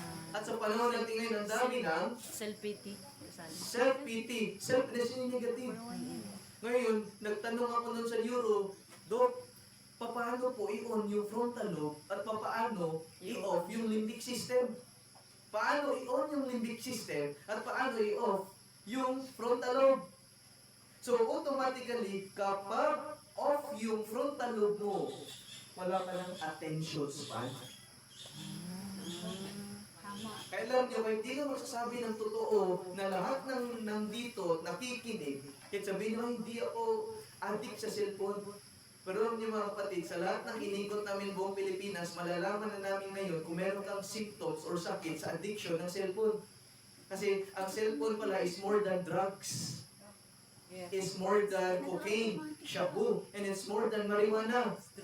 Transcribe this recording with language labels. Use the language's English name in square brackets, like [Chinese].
[Filipino] At sa panahon natin ngayon, ang dami ng Self-pity. Kasali. [English] self-pity, selfless yung negative. [Filipino] Ngayon, nagtanong ako nun sa neuro, Dok, paano po i-on yung frontal lobe at paano i-off yung limbic system? Paano i-on yung limbic system at paano i-off yung frontal lobe? So, automatically, kapag off yung frontal lobe mo, wala ka ng attention span. Tama. Kailan nyo, kung hindi ka magsasabi ng totoo na lahat ng nandito nakikinig, kahit sabihin nyo, hindi ako addict sa cellphone. Pero alam niyo mga kapatid, sa lahat ng inikot namin buong Pilipinas, malalaman na namin ngayon kung meron kang symptoms or sakit sa addiction ng cellphone. Kasi ang cellphone pala [English] is more than drugs. Yeah. It's more than cocaine, shabu, and it's more than marijuana.